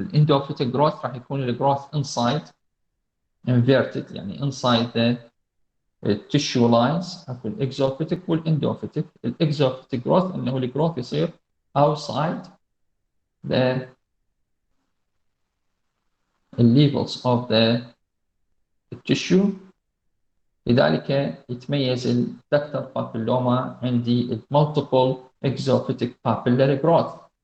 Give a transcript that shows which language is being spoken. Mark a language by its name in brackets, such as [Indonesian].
[English] والendophytic growth [Arabic] راح يكون [English] growth inside inverted يعني inside the tissue lines. [Arabic] اكو exophytic والendophytic. [English] exophytic growth انه growth يصير outside the levels of the tissue. [Arabic] لذلك يتميز الدكتال بابيلوما عندي [English] multiple exophytic papillary growth.